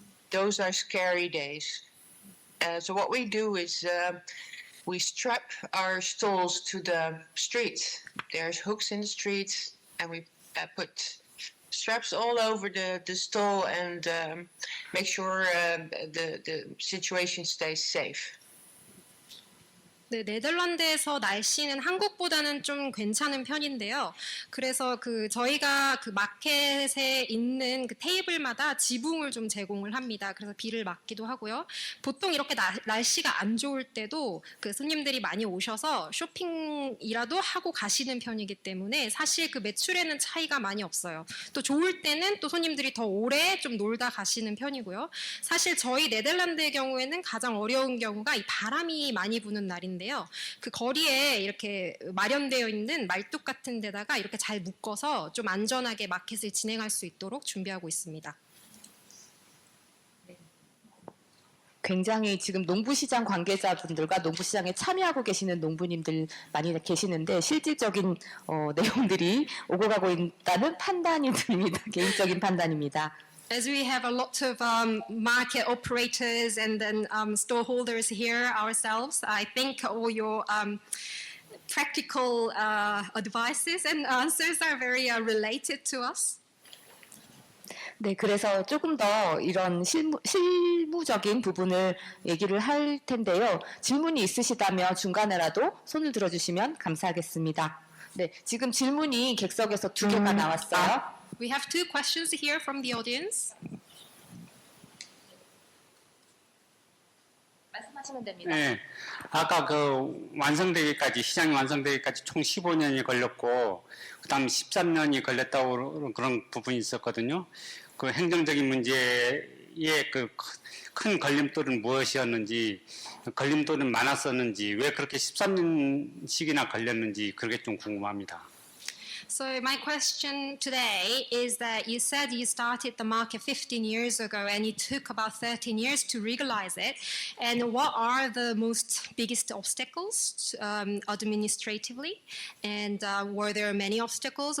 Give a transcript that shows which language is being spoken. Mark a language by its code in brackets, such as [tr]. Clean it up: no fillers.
[en] Those are scary days. So what we do is we strap our stalls to the streets. There's hooks in the streets, and we put straps all over the stall and make sure the situation stays safe. [ko] 네, 네덜란드에서 날씨는 한국보다는 좀 괜찮은 편인데요. 그래서 저희가 그 마켓에 있는 그 테이블마다 지붕을 좀 제공을 합니다. 그래서 비를 막기도 하고요. 보통 이렇게 날씨가 안 좋을 때도 그 손님들이 많이 오셔서 쇼핑이라도 하고 가시는 편이기 때문에 사실 그 매출에는 차이가 많이 없어요. 또 좋을 때는 또 손님들이 더 오래 좀 놀다 가시는 편이고요. 사실 저희 네덜란드의 경우에는 가장 어려운 경우가 이 바람이 많이 부는 날인데 그 거리에 이렇게 마련되어 있는 말뚝 같은 데다가 이렇게 잘 묶어서 좀 안전하게 마켓을 진행할 수 있도록 준비하고 있습니다. 굉장히 지금 농부시장 관계자분들과 농부시장에 참여하고 계시는 농부님들 많이 계시는데 실질적인 내용들이 오고 가고 있다는 판단이 듭니다. 개인적인 판단입니다. [en] As we have a lot of market operators and then store holders here ourselves, I think all your practical advices and answers are very related to us. [ko] 네, 그래서 조금 더 이런 실무적인 부분을 얘기를 할 텐데요. 질문이 있으시다면 중간에라도 손을 들어주시면 감사하겠습니다. 네, 지금 질문이 객석에서 2개가 나왔어요. [en] We have 2 questions here from the audience. [ko] 말씀하시면 됩니다. 네, 아까 완성되기까지 시장이 완성되기까지 총 15년이 걸렸고, 그다음 13년이 걸렸다고 그런 부분이 있었거든요. 그 행정적인 문제의 큰 걸림돌은 무엇이었는지, 걸림돌은 많았었는지, 왜 그렇게 13년씩이나 걸렸는지 그게 좀 궁금합니다. [en] So my question today is that you said you started the market 15 years ago and it took about 13 years to legalize it. And what are the biggest obstacles administratively? And were there many obstacles?